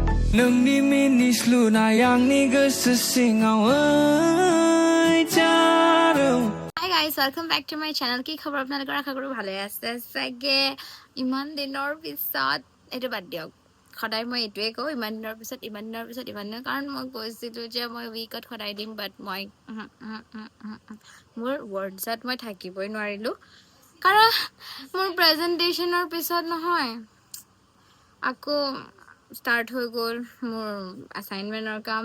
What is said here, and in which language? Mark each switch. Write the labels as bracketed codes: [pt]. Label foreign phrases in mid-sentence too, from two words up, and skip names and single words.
[brx] नोंनि मिनिस्लुनाय आंनि गोसो सिङाव जादों। [en] Hi guys, welcome back to my channel. [as] কি খবৰ আপোনালোকৰ? আশা কৰো ভালে আছে চাগে। ইমান দিনৰ পিছত এটা বাদ দিয়ক, সদায় মই এইটোৱে কওঁ, ইমান দিনৰ পিছত কাৰণ মই কৈছিলোঁ যে মই উইকত সদায় দিম, বাট মই মোৰ ৱৰ্ডছত মই থাকিবই নোৱাৰিলোঁ, কাৰণ মোৰ প্ৰেজেণ্টেশ্যনৰ পিছত নহয় আকৌ ষ্টাৰ্ট হৈ গ'ল মোৰ এছাইনমেণ্টৰ কাম।